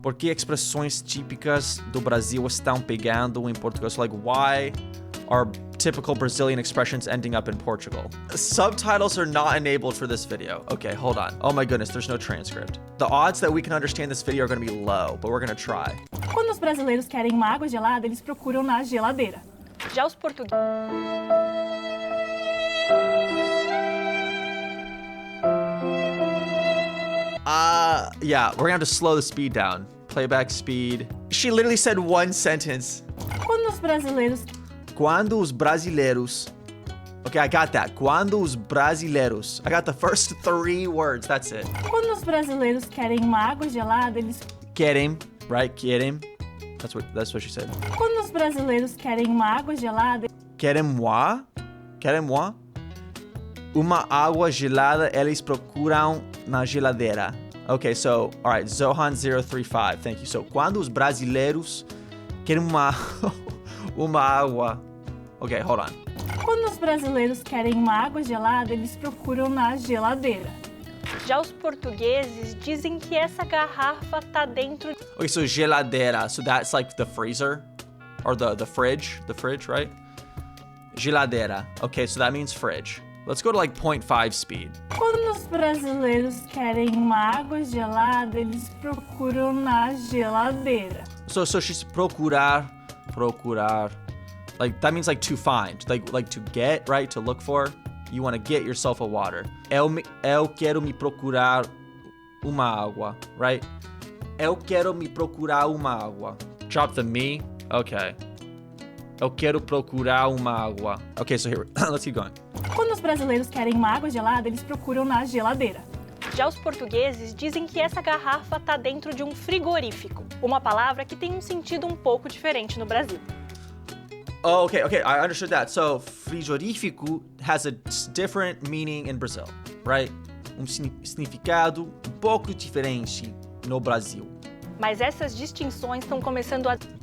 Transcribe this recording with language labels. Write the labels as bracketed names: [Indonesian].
[Portuguese] Por que expressões típicas do Brasil estão pegando em Portugal? [English] So like, why are typical Brazilian expressions ending up in Portugal? Subtitles are not enabled for this video. Okay, hold on. Oh my goodness, there's no transcript. The odds that we can understand this video are gonna be low, but we're gonna try. [Portuguese] Quando os brasileiros querem uma água gelada, eles procuram na geladeira. Já os portugueses... [English] Yeah, we're gonna have to slow the speed down. Playback speed. She literally said one sentence. [Portuguese] Quando os brasileiros... Quando os brasileiros... [English] Okay, I got that. [Portuguese] Quando os brasileiros. [English] I got the first 3 words, that's it. [Portuguese] Quando os brasileiros querem uma água gelada, eles... [English] Querem, right? Querem. That's what she said. [Portuguese] Quando os brasileiros querem uma água gelada... Querem moi? Querem moi? Uma água gelada eles procuram na geladeira. [English] Okay, so, all right, Zohan035, thank you. So, [Portuguese] quando os brasileiros querem uma água... [English] Okay, hold on. [Portuguese] Quando os brasileiros querem uma água gelada, eles procuram na geladeira. Já os portugueses dizem que essa garrafa tá dentro... [English] Okay, so geladeira, so that's like the freezer? Or the fridge, right? Geladeira. Okay, so that means fridge. Let's go to like 0.5 speed. [Portuguese] Quando os brasileiros querem uma água gelada, eles procuram na geladeira. [English] So she's procurar. Like, that means like to find, like to get, right? To look for. You want to get yourself a water. [Portuguese] Eu quero me procurar uma água, [English] right? [Portuguese] Eu quero me procurar uma água. [English] Drop the me. Okay. [Portuguese] Eu quero procurar uma água. [English] Okay, so here, let's keep going. [Portuguese] Quando os brasileiros querem uma água gelada, eles procuram na geladeira. Já os portugueses dizem que essa garrafa tá dentro de um frigorífico, uma palavra que tem um sentido um pouco diferente no Brasil. [English] Oh, okay, I understood that. So, [Portuguese] frigorífico has a different meaning in Brazil, [English] right? [Portuguese] Significado um pouco diferente no Brasil. Mas essas distinções estão começando a...